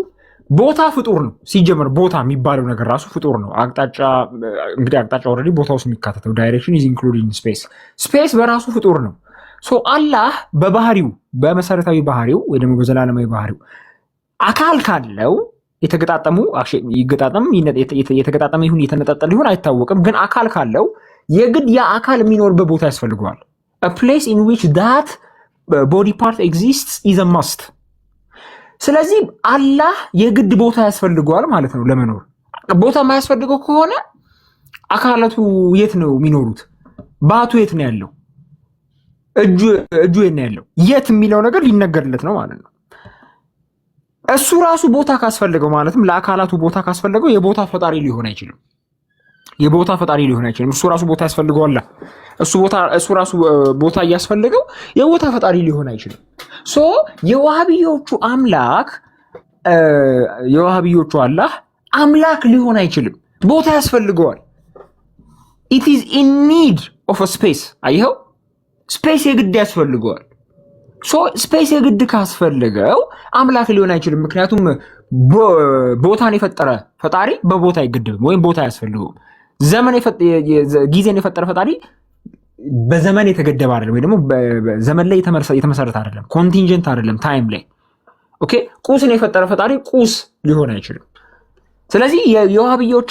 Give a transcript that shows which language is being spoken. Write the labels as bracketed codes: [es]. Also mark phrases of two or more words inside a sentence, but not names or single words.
[am] ቦታ ፍጡር ነው ሲጀመር። ቦታ የሚባለው ነገር ራሱ ፍጡር ነው። አቅጣጫ ኦልሬዲ ቦታ ውስጥ የሚካተተው [en] direction is including space [am] በራሱ ፍጡር ነው። አላህ በባህሪው በመሰረታዊ ባህሪው ወይ ደግሞ በዘላለማዊ ባህሪው አካል ካለው የተገጣጠመ ይሁን የተነጣጠለ ይሁን አይታወቅም፣ ግን አካል ካለው የግድ ያ አካል የሚኖርበት ቦታ ያስፈልገዋል። [en] a place in which that body part exists is a must። [am] ስለዚህ አላህ የግድ ቦታ ያስፈልገዋል ማለት ነው ለመኖር። ቦታ የማያስፈልገው ከሆነ አካላቱ የት ነው የሚኖሩት? ባቱ የት ነው ያለው? እጁ የት ነው ያለው? የት የሚለው ነገር ሊነገርለት ነው ማለት ነው። እሱ ራሱ ቦታ ካስፈልገው ማለትም ለአካላቱ ቦታ ካስፈልገው የቦታ ፈጣሪ ሊሆን አይችልም። እሱ ራሱ ቦታ ያስፈልገዋል። እሱ ራሱ ቦታ እያስፈልገው የቦታ ፈጣሪ ሊሆን አይችልም። የዋሃብዮቹ አላህ አምላክ ሊሆን አይችልም፣ ቦታ ያስፈልገዋል። [en] it is in need of a space። [am] አየኸው፣ ስፔስ የግድ ያስፈልገዋል። ስፔስ የግድ ካስፈልገው አምላክ ሊሆን አይችልም። ምክንያቱም ቦታን የፈጠረ ፈጣሪ በቦታ አይገደብም ወይም ቦታ አያስፈልገውም። ጊዜን የፈጠረ ፈጣሪ በዘመን የተገደበ አይደለም፣ ወይ ደግሞ ዘመን ላይ የተመሰረተ አይደለም፣ ኮንቲንጀንት አይደለም ታይም ላይ። ኦኬ፣ ቁስን የፈጠረ ፈጣሪ ቁስ ሊሆን አይችልም። ስለዚህ የዋሃብዮች